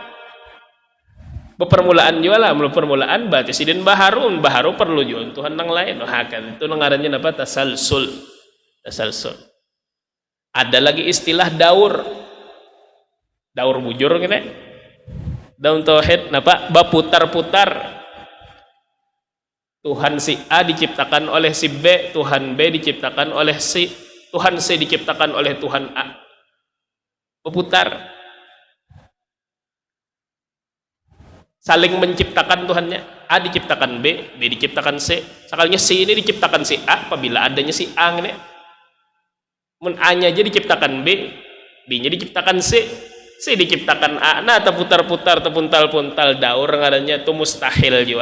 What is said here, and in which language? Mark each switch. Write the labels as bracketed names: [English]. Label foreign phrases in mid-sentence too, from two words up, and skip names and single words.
[Banjar] Permulaan juga lah, permulaan berarti sidin baharu perlu juga Tuhan nang lain. Kan itu ngarannya apa? Tasalsul. Ada lagi istilah daur bujur gitu. Daun tauhid napa? Baputar-putar. [Indonesian] Tuhan si A diciptakan oleh si B, Tuhan B diciptakan oleh si, Tuhan C diciptakan oleh Tuhan A. Berputar. Saling menciptakan Tuhannya. A diciptakan B, B diciptakan C. Sekalinya C ini diciptakan si A apabila adanya si A ini. [Banjar] Mun A-nya aja diciptakan B, B-nya diciptakan C, C diciptakan A. [Indonesian] Nah, terputar-putar, terpuntal-puntal daur ngarannya itu mustahil juga.